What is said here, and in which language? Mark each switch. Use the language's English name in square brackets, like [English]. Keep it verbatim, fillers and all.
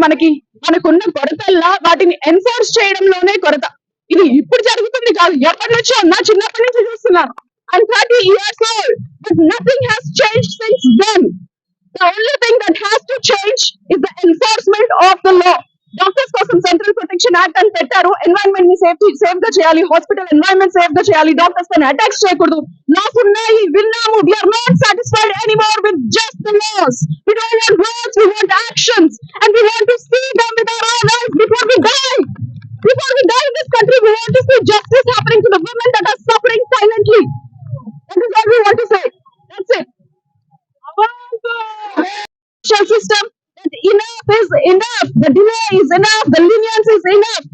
[Telugu] మనకి మనకున్న కొరతల్లా వాటిని ఎన్ఫోర్స్ చేయడంలోనే కొరత. ఇది ఇప్పుడు జరుగుతుంది కాదు, ఎప్పటి నుంచో నా చిన్నప్పటి నుంచి చూస్తున్నాను. [English] I'm thirty years old, but nothing has changed since then. The only thing that has to change is the enforcement of the law. [Telugu] Doctors కోసం సెంట్రల్ ప్రొటెక్షన్ యాక్ట్ అని పెట్టారు. ఎన్వైరన్మెంట్ ని సేఫ్ సేఫ్ గా చేయాలి, హాస్పిటల్ ఎన్వైరన్మెంట్ సేఫ్ గా చేయాలి, doctors పైన attacks చేయకూడదు. లాస్ ఉన్నాయి, విన్నాము. [English] We are not satisfied anymore with just the laws. We don't want words, we want actions, and we want to see them with our own eyes before we die. Before we die in this country, we want to see justice happening to the women that are suffering silently. That is all we want to say. That's it. About social system, that enough is enough. The delay is enough. The lenience is enough.